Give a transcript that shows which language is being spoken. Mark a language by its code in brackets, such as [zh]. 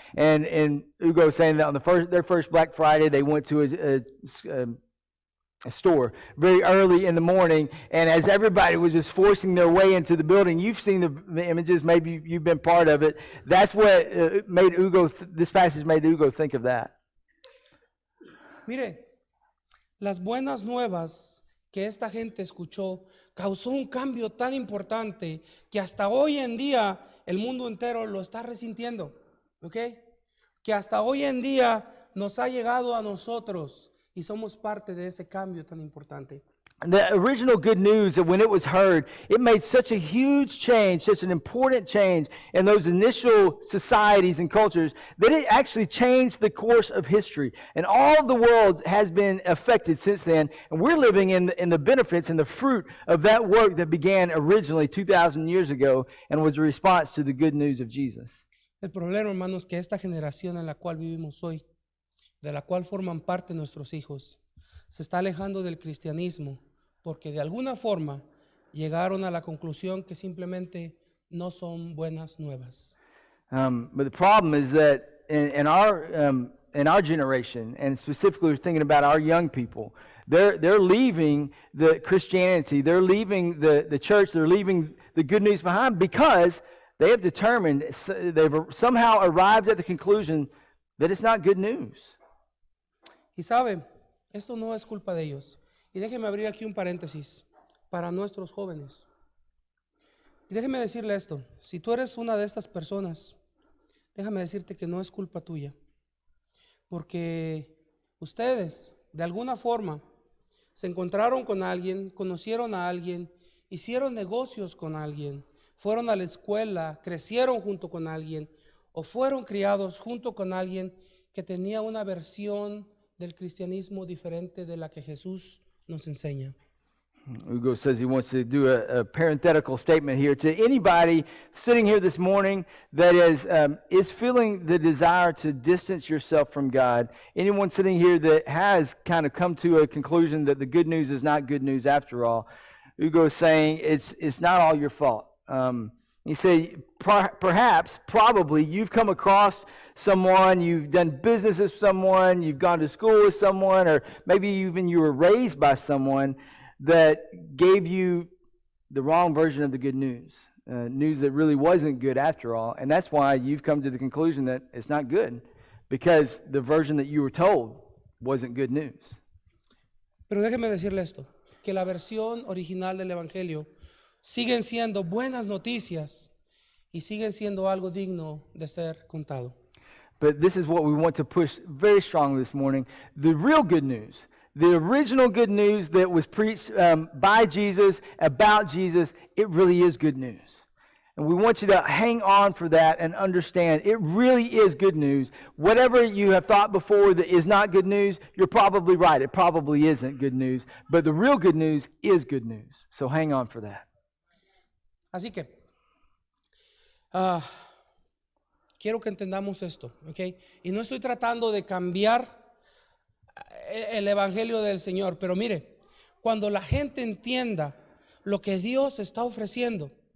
[en] And Hugo was saying that on their first Black Friday, they went to a store very early in the morning, and as everybody was just forcing their way into the building, you've seen the images, maybe you've been part of it. That's what made Hugo, this passage made Hugo think of that. [es] Mire, las buenas nuevas que esta gente escuchó causó un cambio tan importante que hasta hoy en día el mundo entero lo está resintiendo, ¿ok? Que hasta hoy en día nos ha llegado a nosotros y somos parte de ese cambio tan importante. [en] The original good news, that when it was heard, it made such a huge change, such an important change in those initial societies and cultures, that it actually changed the course of history. And all of the world has been affected since then, and we're living in the benefits and the fruit of that work that began originally 2,000 years ago and was a response to the good news of Jesus. [es] El problema, hermanos, que esta generación en la cual vivimos hoy, de la cual forman parte nuestros hijos, se está alejando del cristianismo porque de alguna forma llegaron a la conclusión que simplemente no son buenas nuevas. [en] But the problem is that in our generation, and specifically we're thinking about our young people, they're leaving the Christianity, they're leaving the church, they're leaving the good news behind because they have determined, they've somehow arrived at the conclusion that it's not good news. [es] Y sabe, esto no es culpa de ellos. Y déjeme abrir aquí un paréntesis para nuestros jóvenes. Y déjeme decirle esto, si tú eres una de estas personas, déjame decirte que no es culpa tuya. Porque ustedes, de alguna forma, se encontraron con alguien, conocieron a alguien, hicieron negocios con alguien, fueron a la escuela, crecieron junto con alguien, o fueron criados junto con alguien que tenía una versión del cristianismo diferente de la que Jesús nos enseña. [en] Hugo says he wants to do a parenthetical statement here to anybody sitting here this morning that is feeling the desire to distance yourself from God. Anyone sitting here that has kind of come to a conclusion that the good news is not good news after all. Hugo is saying it's not all your fault. He said, perhaps, probably, you've come across someone, you've done business with someone, you've gone to school with someone, or maybe even you were raised by someone that gave you the wrong version of the good news, news that really wasn't good after all. And that's why you've come to the conclusion that it's not good, because the version that you were told wasn't good news. [es] Pero déjeme decirle esto, que la versión original del Evangelio siguen siendo buenas noticias y siguen siendo algo digno de ser contado. [en] But this is what we want to push very strongly this morning. The real good news, the original good news that was preached by Jesus, about Jesus, it really is good news. And we want you to hang on for that and understand it really is good news. Whatever you have thought before that is not good news, you're probably right. It probably isn't good news. But the real good news is good news. So hang on for that. [es] Así que, quiero que entendamos esto, ¿ok? Y no estoy tratando de cambiar el Evangelio del Señor, pero mire, cuando la gente entienda lo que Dios está ofreciendo.